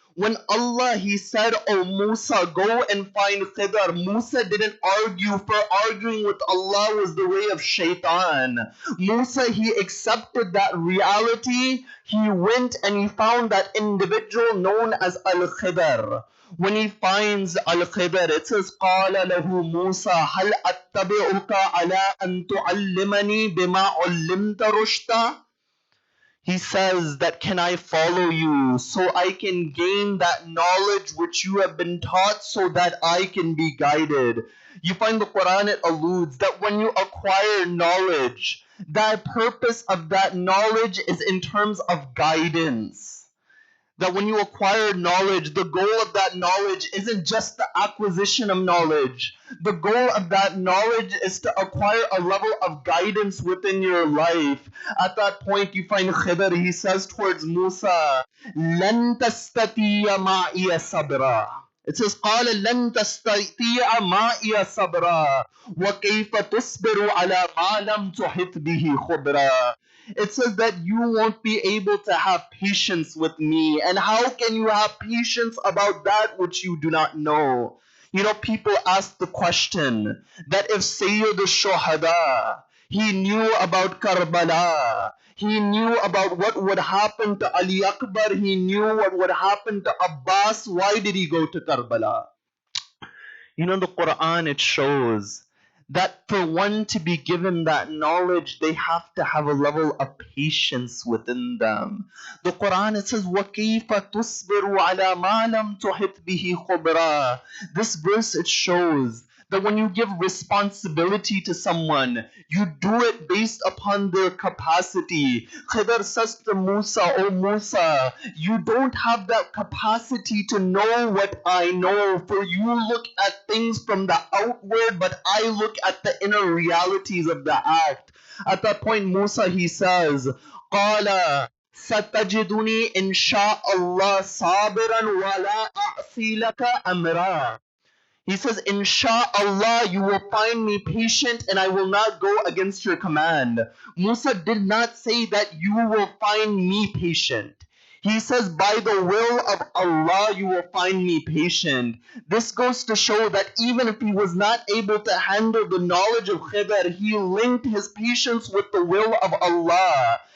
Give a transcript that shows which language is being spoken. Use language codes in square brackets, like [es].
[en] When Allah, He said, "Oh Musa, go and find Khidr," Musa didn't argue, for arguing with Allah was the way of shaitan. Musa, he accepted that reality. He went and he found that individual known as Al-Khidr. When he finds Al-Khidr, it says, [ar] قَالَ لَهُ مُوسَى هَلْ أَتَّبِعُكَ عَلَىٰ أَن تُعَلِّمَنِي بِمَا عُلِّمْتَ رُشْدًا? [en] He says that, can I follow you so I can gain that knowledge which you have been taught so that I can be guided? You find the Quran, it alludes that when you acquire knowledge, the purpose of that knowledge is in terms of guidance. That when you acquire knowledge, the goal of that knowledge isn't just the acquisition of knowledge. The goal of that knowledge is to acquire a level of guidance within your life. At that point, you find Khidr, he says towards Musa, [ar] لَن تَسْتَطِيعَ مَعِيَ صَبْرًا. [en] It says, [ar] قَالَ لَن تَسْتَطِيعَ مَعِيَ صَبْرًا وَكَيْفَ تُصْبِرُ عَلَى مَا لَمْ تُحِطْ بِهِ خُبْرًا. [en] It says that you won't be able to have patience with me. And how can you have patience about that which you do not know? You know, people ask the question that if Sayyid al-Shuhada, he knew about Karbala, he knew about what would happen to Ali Akbar, he knew what would happen to Abbas, why did he go to Karbala? You know, the Quran, it shows that for one to be given that knowledge, they have to have a level of patience within them. The Quran, it says, [ar] وَكَيْفَ تُصْبِرُ عَلَى مَا لَمْ تُحِطْ بِهِ خُبْرًا. [en] This verse, it shows that when you give responsibility to someone, you do it based upon their capacity. Khidr says to Musa, "Oh Musa, you don't have that capacity to know what I know, for you look at things from the outward, but I look at the inner realities of the act." At that point, Musa, he says, [ar] قَالَ سَتَجِدُنِي إِنْ شَاءَ اللَّهُ صَابِرًا وَلَا أَعْصِي لَكَ أَمْرًا. [en] He says, Insha'Allah, you will find me patient and I will not go against your command. Musa did not say that you will find me patient. He says, by the will of Allah, you will find me patient. This goes to show that even if he was not able to handle the knowledge of Khidr, he linked his patience with the will of Allah.